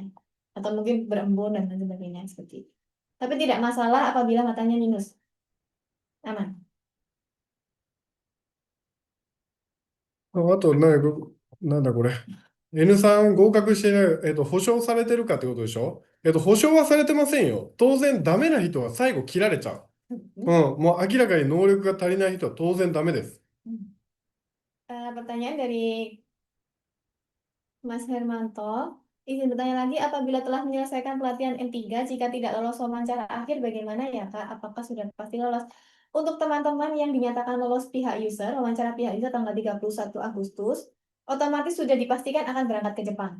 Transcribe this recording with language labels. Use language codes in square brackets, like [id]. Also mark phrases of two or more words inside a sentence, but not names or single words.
[id] Atau mungkin berembun dan lain sebagainya seperti itu. Tapi tidak masalah apabila matanya minus. Aman. [ja] あと、なんだこれ。N3 合格してない、保証されてるかってことでしょ保証はされてませんよ。当然ダメな人は最後切られちゃう。もう明らかに能力が足りない人は当然ダメです。 [id] Pertanyaan dari Mas Hermanto, izin bertanya lagi, apabila telah menyelesaikan pelatihan N3, jika tidak lolos wawancara akhir, bagaimana ya Kak? Apakah sudah pasti lolos? Untuk teman-teman yang dinyatakan lolos pihak user, wawancara pihak user tanggal 31 Agustus, otomatis sudah dipastikan akan berangkat ke Jepang.